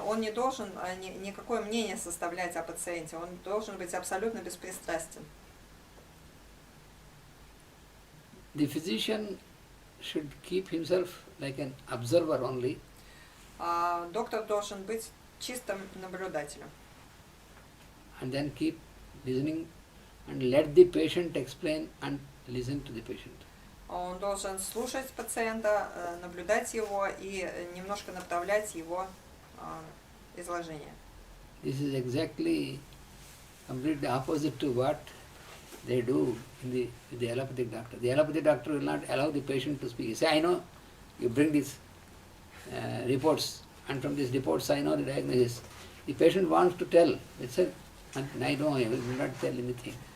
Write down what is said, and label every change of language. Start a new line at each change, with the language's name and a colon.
Russian: Он не должен никакое мнение составлять о пациенте. Он должен быть абсолютно беспристрастен.
English: The physician should keep himself like an observer only.
Russian: Доктор должен быть чистым наблюдателем.
English: And then keep listening and let the patient explain and listen to the patient.
Russian: Он должен слушать пациента, наблюдать его и немножко направлять его изложение.
English: This is exactly completely opposite to what they do in the allopathic doctor. The allopathic doctor will not allow the patient to speak. He say, I know, you bring these reports, and from these reports I know the diagnosis. The patient wants to tell. That's it. And I know, I will not tell anything.